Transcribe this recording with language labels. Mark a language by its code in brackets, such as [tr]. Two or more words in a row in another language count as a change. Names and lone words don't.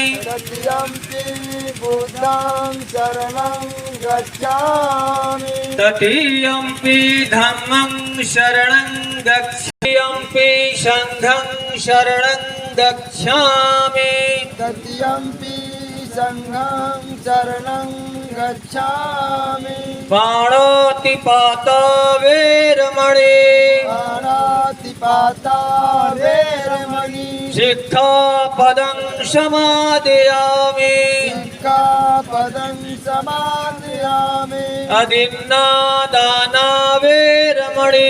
[pi] तृतीयंपि धम्मं शरणं गच्छामि। संघं शरणं गच्छामि। तृतीयंपि संघं शरणं गच्छामि। पाणातिपाता वेरमणि पाणातिपाता वेरमणि। सिक्खापदं समादयामि। सिक्खापदं समादयामि। अदिन्नादाना वेरमणि